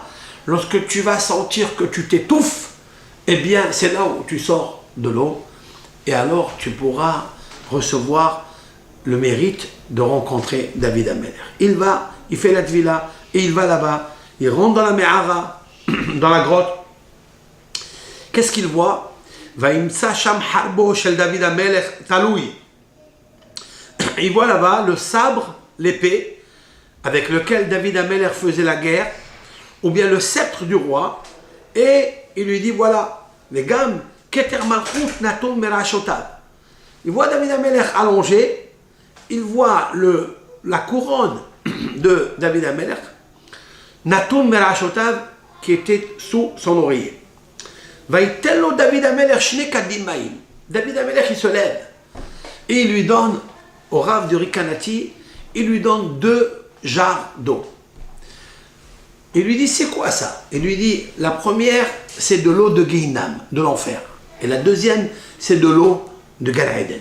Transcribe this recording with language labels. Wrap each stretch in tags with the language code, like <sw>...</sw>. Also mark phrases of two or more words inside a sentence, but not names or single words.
<fr>Lorsque tu vas sentir que tu t'étouffes, eh bien, c'est là où tu sors de l'eau. Et alors, tu pourras recevoir le mérite de rencontrer David Amelech. Il fait la tevila et il va là-bas. Il rentre dans la Me'ara, dans la grotte. Qu'est-ce qu'il voit?</fr> <he>וימצא שם חרבו של דוד המלך תלוי.</he> <fr>Il voit là-bas le sabre, l'épée, avec lequel David Amelech faisait la guerre, ou bien le sceptre du roi, et il lui dit voilà, les gammes,</fr> <he>כתר מלכות נתון מראשותיו.</he> <fr>Il voit David Amelech allongé, il voit la couronne de David Amelech,</fr> <he>נתון מראשותיו,</he> <fr>qui était sous son oreiller.</fr> <he>ויטול דוד המלך שני כדי מים.</he> <fr>David Amelech, il se lève, et il lui donne, au Rav du Rikanati, il lui donne 2 jarres d'eau. Il lui dit, c'est quoi ça? Il lui dit, la première, c'est de l'eau de Gehinam, de l'enfer. Et la deuxième, c'est de l'eau de Gan Eden.</fr>